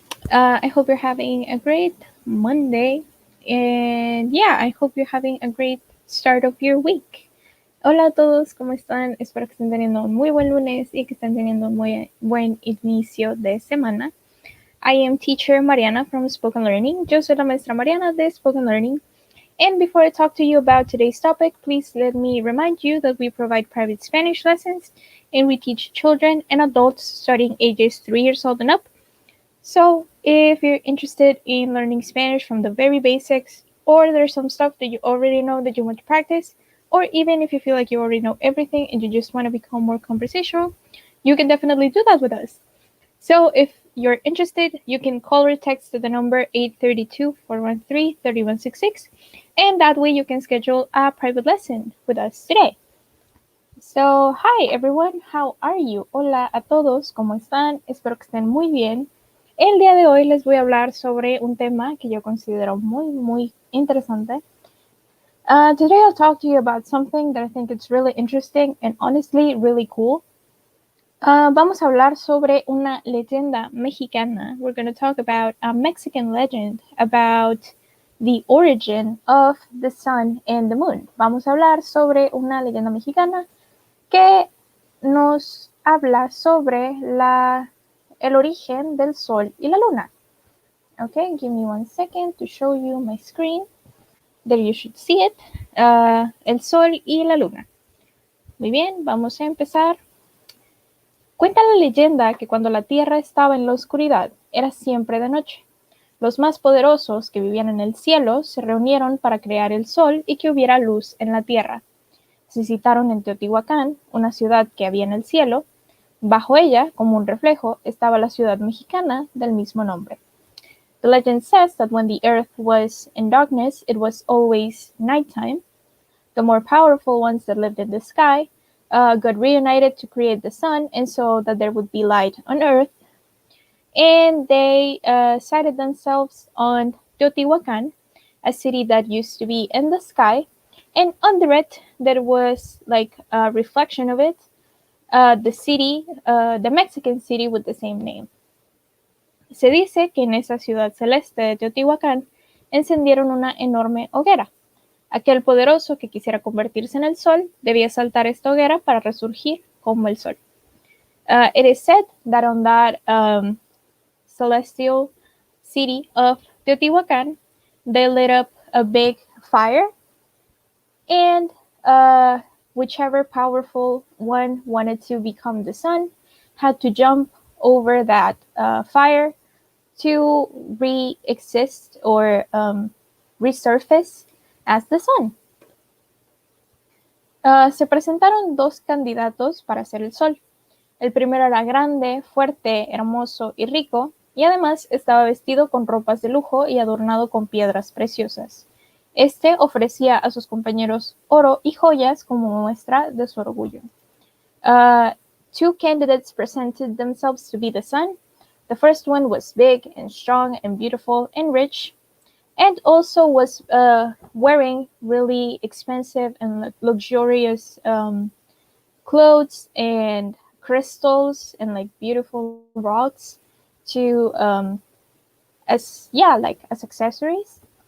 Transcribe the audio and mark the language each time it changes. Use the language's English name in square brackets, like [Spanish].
[English] I hope you're having a great Monday. And yeah, I hope you're having a great start of your week. [Spanish] Hola a todos, ¿cómo están? Espero que estén teniendo un muy buen lunes y que estén teniendo un muy buen inicio de semana. [English] I am teacher Mariana from Spoken Learning. [Spanish] Yo soy la maestra Mariana de Spoken Learning. [English] And before I talk to you about today's topic, please let me remind you that we provide private Spanish lessons and we teach children and adults starting ages 3 years old and up. So, if you're interested in learning Spanish from the very basics, or there's some stuff that you already know that you want to practice, or even if you feel like you already know everything and you just want to become more conversational, you can definitely do that with us. So if you're interested, you can call or text to the number 832-413-3166, and that way you can schedule a private lesson with us today. So, hi everyone, how are you? [Spanish] Hola a todos, ¿cómo están? Espero que estén muy bien. El día de hoy les voy a hablar sobre un tema que yo considero muy interesante. [English] Today I'll talk to you about something that I think is really interesting and honestly really cool. [Spanish] Vamos a hablar sobre una leyenda mexicana. [English] We're going to talk about a Mexican legend about the origin of the sun and the moon. [Spanish] Vamos a hablar sobre una leyenda mexicana que nos habla sobre el origen del sol y la luna. [English] Okay, give me 1 second to show you my screen. There you should see it. [Spanish] El sol y la luna. Muy bien, vamos a empezar. Cuenta la leyenda que cuando la tierra estaba en la oscuridad, era siempre de noche. Los más poderosos que vivían en el cielo se reunieron para crear el sol y que hubiera luz en la tierra. Se citaron en Teotihuacán, una ciudad que había en el cielo. Bajo ella, como un reflejo, estaba la ciudad mexicana del mismo nombre. [English] The legend says that when the earth was in darkness, it was always nighttime. The more powerful ones that lived in the sky got reunited to create the sun, and so that there would be light on earth. And they sited themselves on Teotihuacan, a city that used to be in the sky, and under it there was like a reflection of it, the city, the Mexican city with the same name. [Spanish] Se dice que en esa ciudad celeste de Teotihuacán encendieron una enorme hoguera. Aquel poderoso que quisiera convertirse en el sol debía saltar esta hoguera para resurgir como el sol. [English] It is said that on that celestial city of Teotihuacan, they lit up a big fire, and whichever powerful one wanted to become the sun had to jump over that fire to re-exist or resurface as the sun. [Spanish] Se presentaron dos candidatos para ser el sol. El primero era grande, fuerte, hermoso y rico, y además estaba vestido con ropas de lujo y adornado con piedras preciosas. Este ofrecía a sus compañeros oro y joyas como muestra de su orgullo. [English] Two candidates presented themselves to be the sun. The first one was big and strong and beautiful and rich, and also was wearing really expensive and luxurious clothes and crystals and like beautiful rocks to as accessories.